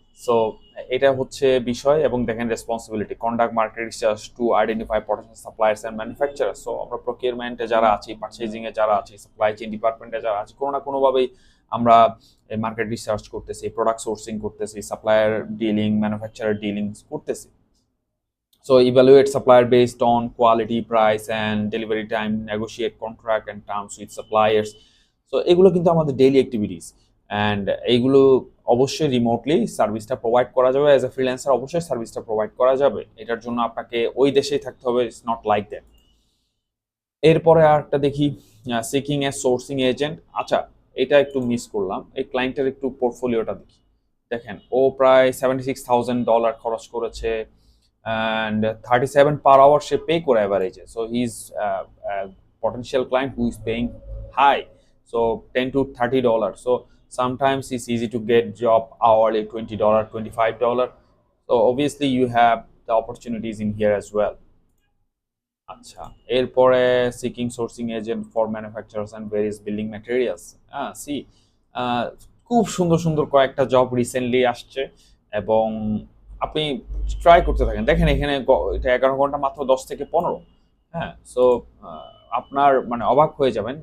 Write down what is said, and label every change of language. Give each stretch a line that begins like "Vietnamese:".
Bangla: So এটা হচ্ছে বিষয়। এবং দেখেন responsibility,
English: Conduct market research to identify potential suppliers and manufacturer.
Bangla: So আমরা প্রকিউরমেন্টে যারা আছি, পারচেজিং এ যারা আছি, সাপ্লাই চেইন ডিপার্টমেন্টে যারা আছি, কোনো না কোনোভাবেই আমরা মার্কেট রিসার্চ করতেছি, প্রোডাক্ট সোর্সিং করতেছি, সাপ্লায়ার ডিলিং, ম্যানুফ্যাকচারার ডিলিং করতেছি।
English: So evaluate supplier based on quality, price and delivery time, negotiate contract and terms with suppliers.
Bangla: So এগুলো কিন্তু আমাদের ডেইলি অ্যাক্টিভিটিস, অ্যান্ড এইগুলো অবশ্যই রিমোটলি সার্ভিসটা প্রোভাইড করা যাবে। অ্যাজ এ ফ্রিল্যান্সার অবশ্যই সার্ভিসটা প্রোভাইড করা যাবে, এটার জন্য আপনাকে ওই দেশেই থাকতে হবে,
English: It's not like that.
Bangla: এরপরে আরেকটা দেখি,
English: Seeking a sourcing agent.
Bangla: আচ্ছা, এটা একটু মিস করলাম, এই ক্লায়েন্টের একটু পোর্টফোলিওটা দেখি। দেখেন ও প্রায় $76,000 খরচ করেছে,
English: and 37 per hour
Bangla: say pay করে অ্যাভারেজে,
English: So he is potential client who is paying high, so 10 to $30. So sometimes it's easy to get job hourly $20, $25. So obviously you have the opportunities in here as well.
Bangla: আচ্ছা, এরপরে
English: Seeking sourcing agent for manufacturers and various building materials.
Bangla: C, খুব সুন্দর সুন্দর কয়েকটা job recently আসছে এবং আপনি try করতে থাকেন। দেখেন এখানে এটা 11 ঘন্টা মাত্র 10 থেকে 15। হ্যাঁ, সো আপনার মানে অবাক হয়ে যাবেন।